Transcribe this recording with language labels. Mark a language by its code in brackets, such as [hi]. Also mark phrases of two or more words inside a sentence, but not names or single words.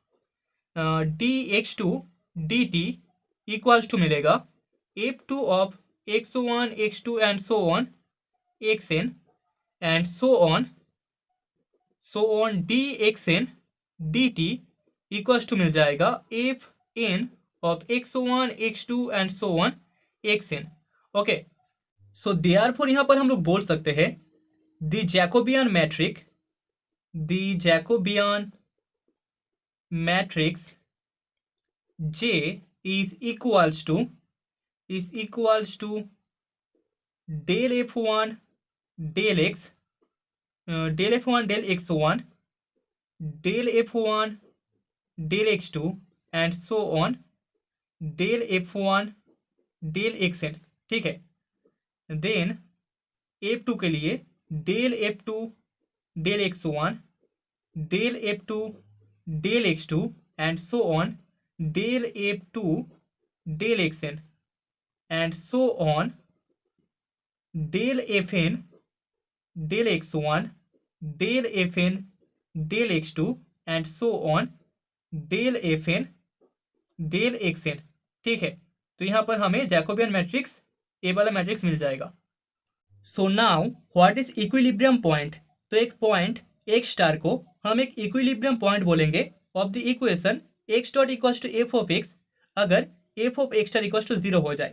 [en] dx2 dt equals to मिलेगा f2 of x1 x2 and so on xn and so on dxn dt equals to [hi] मिल जाएगा [en] fn of x1 x2 and so on xn. Okay, so therefore [hi] यहाँ पर हम लोग बोल सकते हैं [en] the Jacobian matrix J is equals to del f1 del x del f1 del x1 del f1 del x2 and so on del f1 del xn। [hi] ठीक है, [en] then f2 [hi] के लिए [en] del f2 del x1 del f2 del x2 and so on del f2 del xn and so on del fn del x1 del fn del x2 and so on del fn del xn। [hi] ठीक है, तो यहाँ पर हमें [en] Jacobian matrix [hi] ए वाला मैट्रिक्स मिल जाएगा। [en] So now what is equilibrium point? [hi] तो एक [en] point x star [hi] को हम एक [en] equilibrium point बोलेंगे of the equation x dot equals to f of x, अगर f of x star equals to 0 [hi] हो जाए।